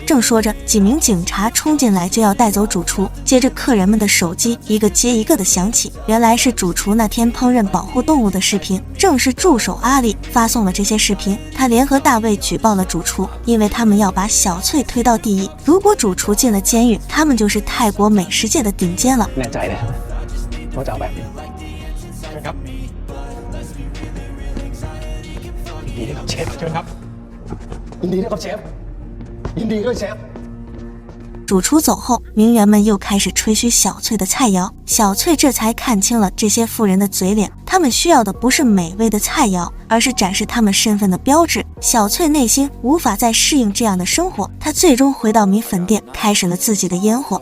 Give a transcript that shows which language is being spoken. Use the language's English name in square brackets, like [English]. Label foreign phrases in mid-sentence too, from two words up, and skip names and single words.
[Chinese] 正说着，几名警察冲进来就要带走主厨，接着客人们的手机一个接一个的响起，原来是主厨那天烹饪保护动物的视频。正是助手阿里发送了这些视频，他联合大卫举报了主厨，因为他们要把小翠推到第一。如果主厨进了监狱，他们就是泰國美食界的頂尖了。 [Thai] แน่ใจเลยว่าจะเอาแบบนี้เชิญครับยินดีด้วยครับเชฟเชิญครับยินดีด้วยครับเชฟยินดีด้วยเชฟ [Chinese] 主厨走后，名媛们又开始吹嘘小翠的菜肴，小翠这才看清了这些富人的嘴脸，他们需要的不是美味的菜肴，而是展示他们身份的标志。小翠内心无法再适应这样的生活，她最终回到米粉店，开始了自己的烟火。